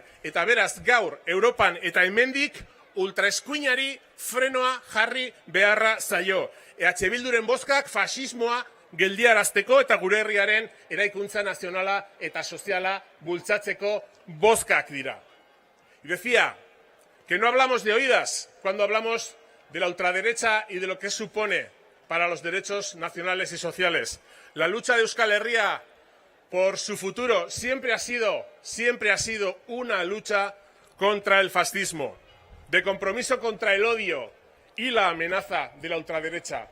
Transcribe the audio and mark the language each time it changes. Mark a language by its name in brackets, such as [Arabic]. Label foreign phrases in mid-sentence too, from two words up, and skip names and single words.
[Basque] Eta beraz gaur Europan eta hemendik ultraeskuinari frenoa jarri beharra zaio. EH Bilduren bozkak fasismoa geldiarazteko eta gure herriaren eraikuntza nazionala eta soziala bultzatzeko bozkak dira. [Spanish] Y decía que no hablamos de oídas cuando hablamos de la ultraderecha y de lo que supone para los derechos nacionales y sociales. La lucha de Euskal Herria por su futuro siempre ha sido una lucha contra el fascismo, de compromiso contra el odio y la amenaza de la ultraderecha.